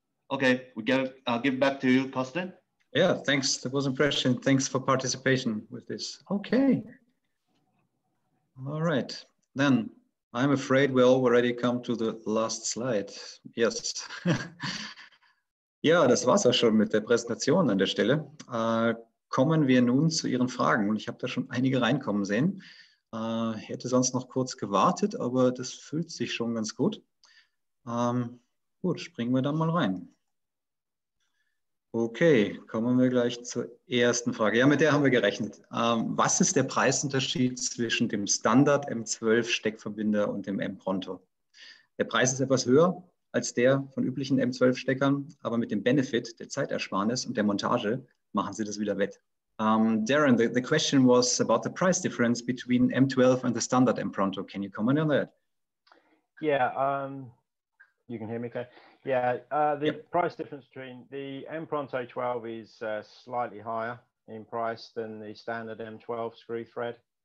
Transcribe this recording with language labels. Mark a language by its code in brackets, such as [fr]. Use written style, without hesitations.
[en] Okay, we give back to you, Carsten. Yeah, thanks. That was impressive. Thanks for participation with this. Okay. All right. Then I'm afraid we already come to the last slide. Yes. [de] Ja, das war's auch schon mit der Präsentation an der Stelle. Kommen wir nun zu Ihren Fragen. Und ich habe da schon einige reinkommen sehen. Hätte sonst noch kurz gewartet, aber das fühlt sich schon ganz gut. Gut, springen wir dann mal rein. Okay, kommen wir gleich zur ersten Frage. Ja, mit der haben wir gerechnet. Was ist der Preisunterschied zwischen dem Standard M12 Steckverbinder und dem Empronto? Der Preis ist etwas höher als der von üblichen M12-Steckern, aber mit dem Benefit der Zeitersparnis und der Montage machen Sie das wieder wett. [en] Darren, the question was about the price difference between M12 and the standard Empronto. Can you comment on that? Yeah, you can hear me okay? Yeah, the price difference between the Empronto 12 is slightly higher in price than the standard M12 screw thread.